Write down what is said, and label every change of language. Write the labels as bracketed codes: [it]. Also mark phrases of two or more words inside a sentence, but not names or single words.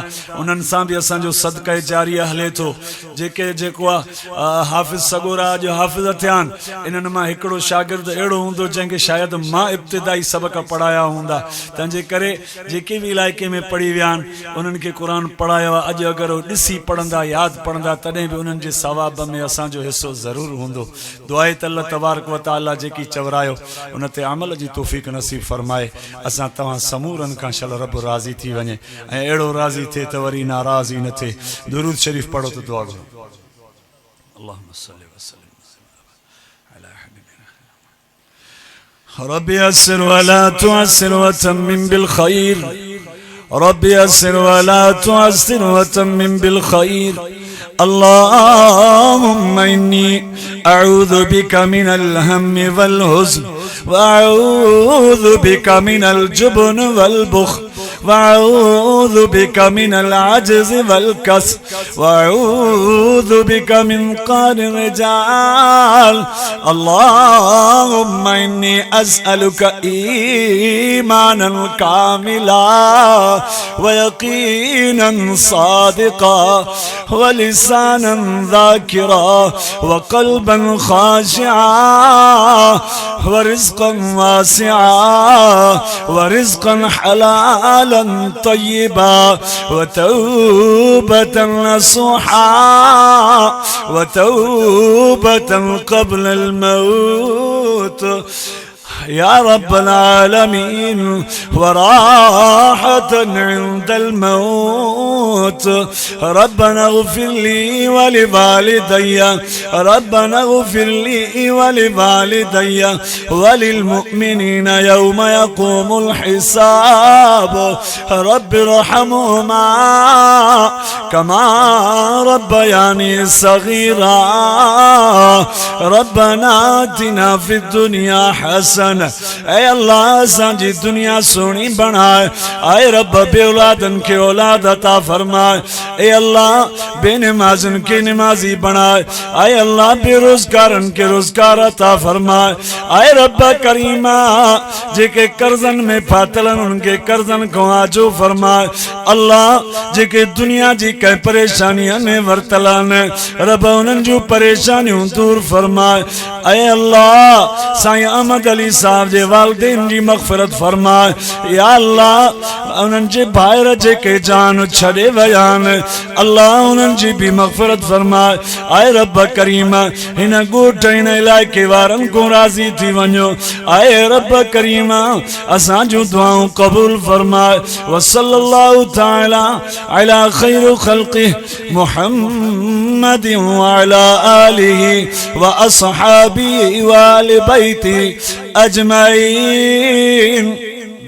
[sd] उन्हनि सां बि असांजो सदक़े जारिया हले थो जेको आहे हाफ़िज़ सगोरा जो हाफ़िज़ थिया आहिनि इन्हनि मां हिकिड़ो शागिर्द अहिड़ो हूंदो जंहिंखे शायदि मां इब्तिदाई सबक पढ़ाया हूंदा तंहिंजे करे जेके भी इलाइक़े में पढ़ी विया आहिनि उन्हनि खे क़ुर पढ़ायो आहे अॼु अगरि उहे ॾिसी पढ़ंदा यादि पढ़ंदा तॾहिं बि उन्हनि जे सवाब में असांजो हिसो ज़रूरु हूंदो दुआए त [ar] الله تبارك وتعالى [sd] जेकी चवरायो उन ते अमल जी तौफ़ीक़ नसीब फरमाए असां तव्हां समूरनि खां शल रब राज़ी थी वञे ऐं अहिड़ो राज़ी थिए त वरी नाराज़ ई न थिए दुरूद शरीफ़ पढ़ो त दुआ घुरो [ar] اللهم صل وسلم رب يسر ولا تعسر وتمم بالخير رب يسر ولا تعسر وتمم بالخير اللهم إني أعوذ بك من الهم والحزن وأعوذ بك من الجبن والبخل وأعوذ بك من العجز والكسل وأعوذ بك من قهر الرجال. اللهم إني أسألك إيمانا كاملا ويقينا صادقا ولسانا ذاكرا وقلبا خاشعا ورزقا واسعا ورزقا حلالا طيبا وتوبة نصوحا وتوبة قبل الموت يا رب العالمين وراحة عند الموت. ربنا اغفر لي ولوالدي ربنا اغفر لي ولوالدي وللمؤمنين يوم يقوم الحساب. رب ارحمهما كما ربياني صغيرا. ربنا آتنا في الدنيا حسنة. [sd] ऐ अल्लाह असांजी दुनिया सोनी बनाए। आए रब बे औलादन के औलाद अता फरमाए। ऐ अल्लाह बेनमाज़न के नमाजी बनाए। आए अल्लाह बेरोजगारन के रोजगार अता फरमाए। आए रब करीमा जेके कर्जन में फातलन उनके कर्जन को आजो फरमाए। अल्लाह जेके दुनिया जी के परेशानियां में वर्तलन रब उन्हनि जूं परेशानियूं दूर फरमाए। ऐ अल्लाह साईं अहमद अली साहब जे वालिदैन जी मग़फ़िरत फरमाए। या अल्लाह उन्हनि जे भाइर जेके जान छॾे विया आहिनि अल्लाह उन्हनि जी बि मग़फ़िरत फरमाए। आए रब करीम हिन ॻोठ हिन इलाइक़े वारनि को राज़ी थी वञो। आए रब करीम असां जूं दुआऊं क़बूल फरमाए। [ar] وصلى الله تعالى على خير خلقه محمد وعلى آله وأصحابه وآل بيته أجمعين.